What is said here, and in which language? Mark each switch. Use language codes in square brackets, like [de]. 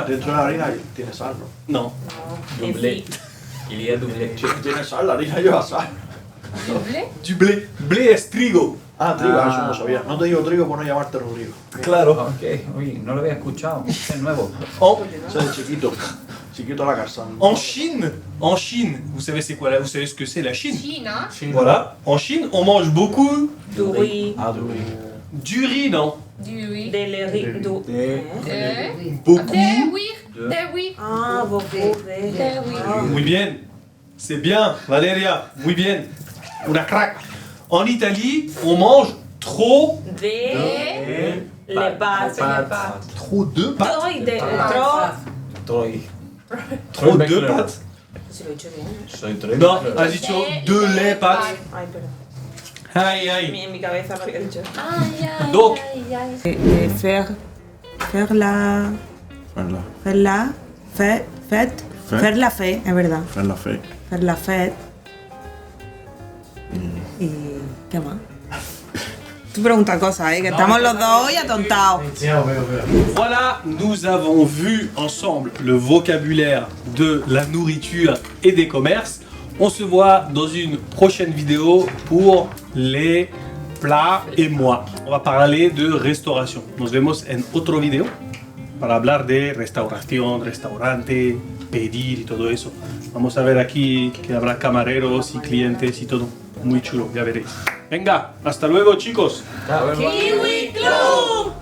[es] Dentro de la harina tiene sal, ¿no? [fr] Non. Doublé. Il y a doublé. [es] Tiene sal, la harina lleva sal. [fr] Du blé. Blé [es] es trigo. Ah, trigo, eso no lo sabía. No te digo trigo por no llamarte Rodrigo. Claro. Ok, uy, no lo había escuchado. Es nuevo. Ese es chiquito. Chiquito a la casa. [fr] En Chine, vous savez c'est quoi là? Vous savez ce que c'est la Chine? Chine, hein? Voilà. En Chine, on mange beaucoup Du riz, Ah, du riz. du riz, non? Du riz. de le riz, du... Beaucoup. De oui. De oui. Ah, beaucoup de... De oui. [es] Muy bien. [fr] C'est bien, Valeria. [es] Muy bien. Una crack. [fr] En Italie, on mange trop De... Les pâtes. trop de pâtes. Trop de... Trop... [es] Estoy. [fr] Trop de pâtes. [es] Si lo he hecho bien. Soy tres. Non, has dicho [fr] de les pâtes. [es] Ay, perdón. Aïe, aïe. En mi cabeza lo había dicho. Ay, ay, [fr] Donc, ay, ay. Faire la... Faire Faire la... Fête. Fête. Faire la fête, [es] es verdad. [fr] faire la fête. Faire la fête. [es] Y... ¿Qué más? Tú preguntas cosas, que estamos los dos hoy atontados. [fr] voilà, nous avons vu ensemble le vocabulaire de la nourriture et des commerces. On se voit dans une prochaine vidéo pour les plats et moi. On va parler de restauration. [es] Nos vemos en otro video para hablar de restauración, restaurante, pedir y todo eso. Vamos a ver aquí que habrá camareros y clientes y todo. Muy chulo, ya veréis. Venga, hasta luego chicos. ¡Kiwi Club!